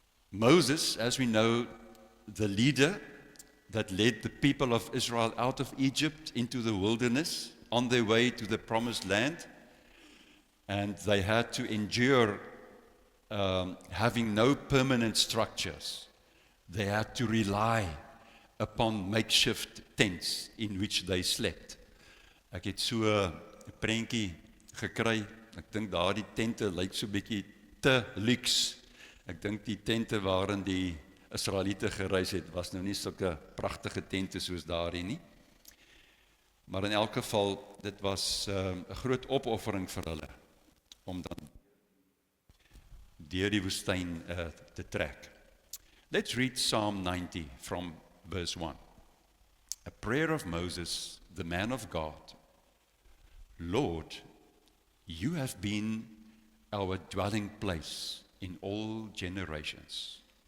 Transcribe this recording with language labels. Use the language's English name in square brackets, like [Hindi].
[English] Moses, as we know, the leader that led the people of Israel out of Egypt into the wilderness on their way to the promised land, and they had to endure having no permanent structures. They had to rely upon makeshift tents in which they slept. [Afrikaans] Ek het so 'n prentjie gekry. Ek dink daardie tente lyk so bietjie te luks. Ek dink die tente waarin die Israeliete gereis het, was nou nie sulke pragtige tente soos daardie nie. Maar in elk geval, dit was 'n groot opoffering vir hulle om dan deur die woestyn te trek. [English] Let's read Psalm 90 from verse 1. A prayer of Moses, the man of God. Lord, you have been our dwelling place in all generations.